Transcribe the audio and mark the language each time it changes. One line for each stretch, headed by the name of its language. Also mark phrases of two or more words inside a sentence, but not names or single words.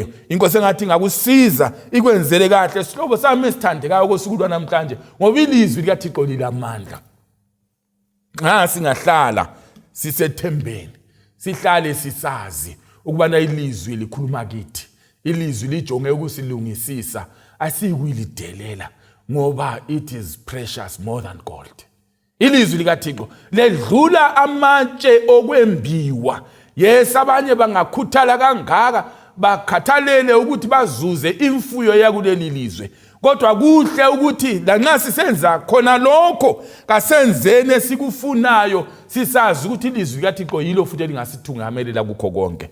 North Ndebele: Inkosi engathi ngakusiza ikwenzele kahle sihlobo sami esithandekayo kosuku lwanamhlanje, ngoba ilizwi likaThixo lilamandla. Nxa singahlala sisethembeni, sihlale sisazi ukubana ilizwi likhuluma kithi, ilizwi lijonge ukusilungisisa, asiyikulidelela ngoba
English: it is precious more than gold.
North Ndebele: Ilizwi likaThixo ledlula amatshe okwembiwa. Yes, abanye bangakhuthala kangaka bakhathalele ukuthi bazuze imfuyo yakuleli lizwe. Kodwa kuhle ukuthi lanxa sisenza khona lokho kasenzene esikufunayo, sisazi ukuthi ilizwi likaThixo yilo futhi elingasithungamelela kukho konke.